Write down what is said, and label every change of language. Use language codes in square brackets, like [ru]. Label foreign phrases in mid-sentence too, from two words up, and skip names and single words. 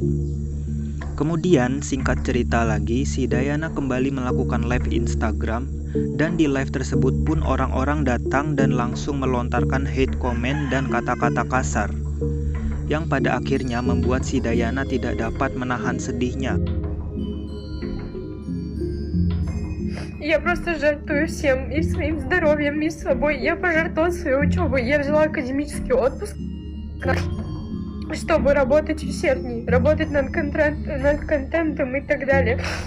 [id] Kemudian singkat cerita lagi, si Dayana kembali melakukan live Instagram dan di live tersebut pun orang-orang datang dan langsung melontarkan [en] hate comment [id] dan kata-kata kasar yang pada akhirnya membuat si Dayana tidak dapat menahan sedihnya. [ru] Я просто жертвую всем, и своим здоровьем, и собой. Я пожертвовала свою учебу, я взяла академический отпуск, чтобы работать усерднее, работать над контентом и так далее.